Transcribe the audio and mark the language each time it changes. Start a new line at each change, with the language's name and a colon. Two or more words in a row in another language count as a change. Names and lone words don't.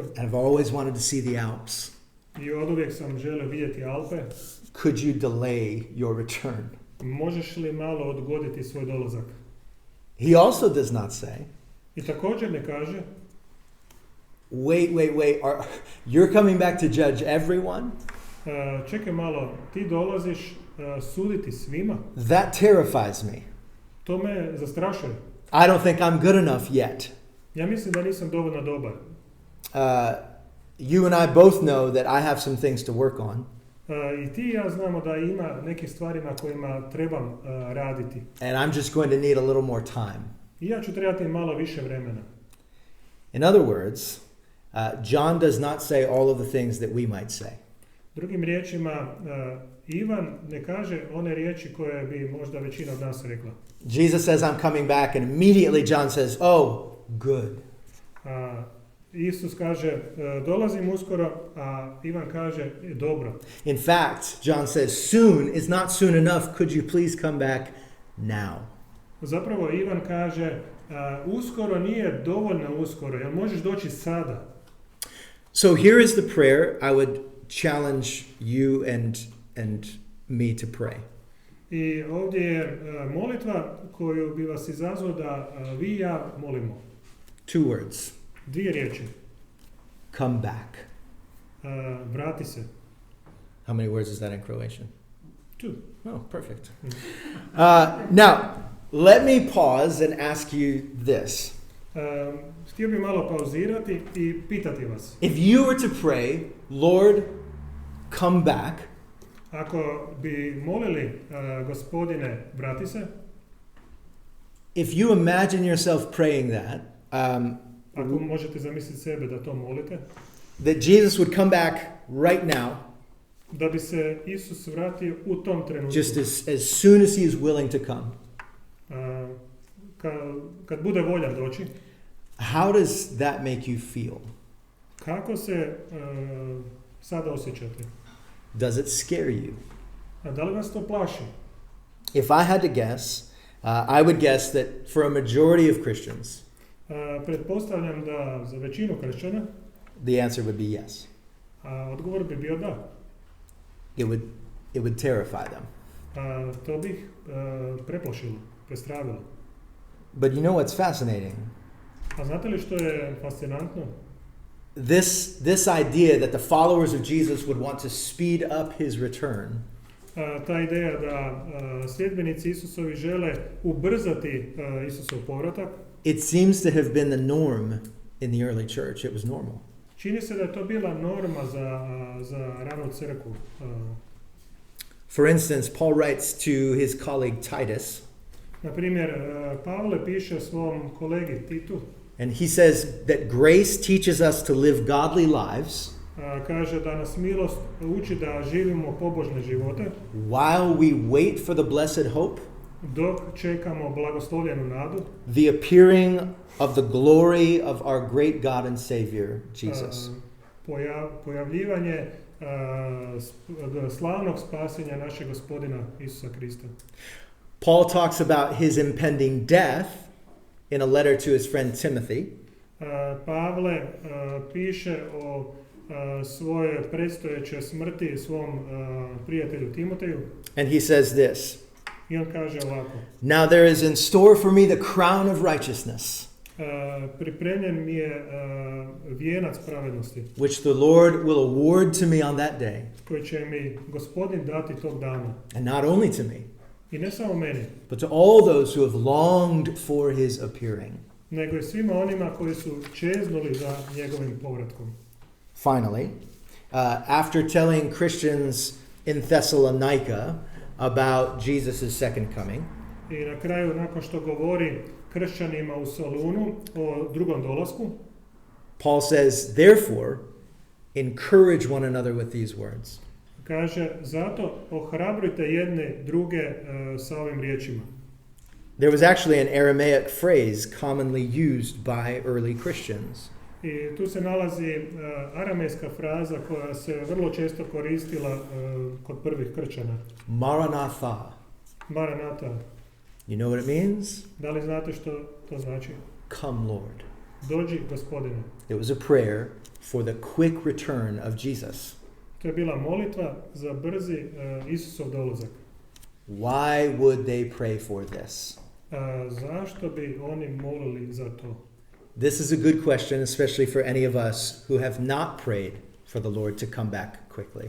English: I've always wanted to see the Alps.
Croatian: i oduvijek sam želio vidjeti Alpe.
English: Could you delay your return?
Croatian: Možeš li malo odgoditi svoj dolazak?
English: He also does not say,
Croatian: I također ne kaže,
English: wait, you're coming back to judge everyone?
Croatian: čekaj malo, ti dolaziš suditi svima?
English: That terrifies me.
Croatian: To me zastrašuje.
English: I don't think I'm good enough yet.
Croatian: Ja mislim da nisam dovoljno dobar.
English: You and I both know that I have some things to work on.
Croatian: I ti i ja znamo da ima nekih stvari na kojima trebam raditi.
English: And I'm just going to need a little more time.
Croatian: I ja ću trebati malo više vremena.
English: In other words, John does not say all of the things that we might say.
Croatian: Drugim riječima, Ivan ne kaže one riječi koje bi možda većina od nas rekla.
English: Jesus says, I'm coming back, and immediately John says, oh, good.
Croatian: Isus kaže, dolazim uskoro, a Ivan kaže, dobro.
English: In fact, John says, soon is not soon enough. Could you please come back now?
Croatian: Zapravo Ivan kaže, uskoro nije dovoljno uskoro, jel možeš doći sada?
English: So here is the prayer I would challenge you and me to pray.
Croatian: I ovdje je molitva koju bi vas izazvao da vi i ja molimo.
English: 2 words.
Croatian: 2 riječi.
English: Come back.
Croatian: Vrati se.
English: How many words is that in Croatian? 2. Oh, perfect. Now, let me pause and ask you this.
Croatian: Htio bi malo pauzirati i pitati vas.
English: If you were to pray, Lord, come back,
Croatian: Ako bi molili, Gospodine, vrati se,
English: if you imagine yourself praying that,
Croatian: ako možete zamisliti sebe da to molite,
English: that Jesus would come back right now,
Croatian: da bi se Isus vratio u tom trenutku.
English: just as soon as he is willing to come,
Croatian: Kad bude voljan doći,
English: how does that make you feel?
Croatian: kako se sada osjećate?
English: Does it scare you?
Croatian: A da li vas to plaši?
English: If I had to guess, I would guess that for a majority of Christians,
Croatian: Pretpostavljam da za većinu kršćana
English: the answer would be yes.
Croatian: Odgovor bi bio da.
English: It would terrify them.
Croatian: To bih preplašilo, prestravilo.
English: But you know what's fascinating?
Croatian: A znate li što je fascinantno?
English: This idea that the followers of Jesus would want to speed up his return Ta ideja da sljedbenici Isusovi žele ubrzati Isusov povratak It seems to have been the norm in the early church. It was normal.
Croatian: Čini se da je to bila norma za ranu crkvu.
English: For instance, Paul writes to his colleague Titus,
Croatian: Na primjer, Pavle piše svom kolegi Titu,
English: and he says that grace teaches us to live godly lives
Croatian: kaže da nas milost uči da živimo pobožne živote
English: while we wait for the blessed hope,
Croatian: dok čekamo blagoslovljenu nadu,
English: the appearing of the glory of our great God and Savior, Jesus.
Croatian: Pojavljivanje slavnog spasenja našeg Gospodina Isusa Krista.
English: Paul talks about his impending death in a letter to his friend Timothy.
Croatian: Pavle piše o svoje predstojeće smrti svom prijatelju Timoteju.
English: And he says this,
Croatian: I on kaže ovako.
English: now there is in store for me the crown of righteousness,
Croatian: Pripremljen mi je vijenac pravednosti,
English: which the Lord will award to me on that day.
Croatian: koji će mi Gospodin dati tog dana.
English: And not only to me,
Croatian: I ne samo meni,
English: but to all those who have longed for his appearing.
Croatian: nego i svima onima koji su čeznuli za njegovim povratkom.
English: Finally, after telling Christians in Thessalonica about Jesus' second coming,
Croatian: I na kraju, nakon što govori kršćanima u Solunu o drugom dolasku,
English: Paul says, therefore, encourage one another with these words.
Croatian: kaže, zato ohrabrujte jedne druge sa ovim riječima.
English: There was actually an Aramaic phrase commonly used by early Christians.
Croatian: I tu se nalazi aramejska fraza koja se vrlo često koristila kod prvih kršćana. Maranatha. Maranata.
English: You know what it means?
Croatian: Da li znate što to znači?
English: Come, Lord.
Croatian: Dođi, Gospodine.
English: It was a prayer for the quick return of Jesus.
Croatian: To je bila molitva za brzi Isusov dolazak.
English: Why would they pray for this?
Croatian: Zašto bi oni molili za to?
English: This is a good question, especially for any of us who have not prayed for the Lord to come back quickly.